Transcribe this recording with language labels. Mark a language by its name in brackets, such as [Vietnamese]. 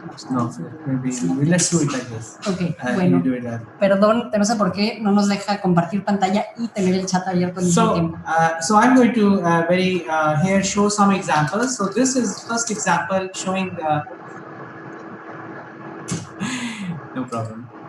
[English] No, maybe let's do it like this. [Spanish] Okay, bueno, perdón, no sé por qué no nos deja compartir pantalla y tener el chat abierto al mismo tiempo. [English] So I'm going to here show some examples. So this is first example showing the no problem.